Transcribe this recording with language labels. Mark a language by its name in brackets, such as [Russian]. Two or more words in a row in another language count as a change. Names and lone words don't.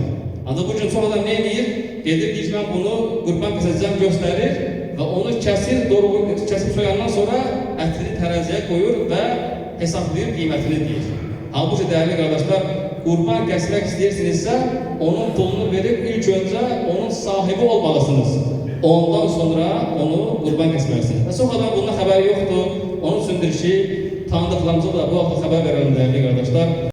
[Turkish] Ancaq bu gün sonradan ne edir? Gedir deyir, ben bunu kurban keseceğim gösterir ve onu kesip soyandan sonra etini teraziye koyur ve hesaplayır, kıymetini deyir. Halbuki değerli kardeşler, kurban kesmek istəyirsinizsə, onun pulunu verip ilk önce onun sahibi olmalısınız. [Azerbaijani] Ondan sonra onu kurban kesməlisiniz. Və çox adam bundan xəbəri yoxdur. Onun üçündür ki, tanıdıqlarımıza da bu haqda xəbər verelim [Turkish] değerli kardeşler.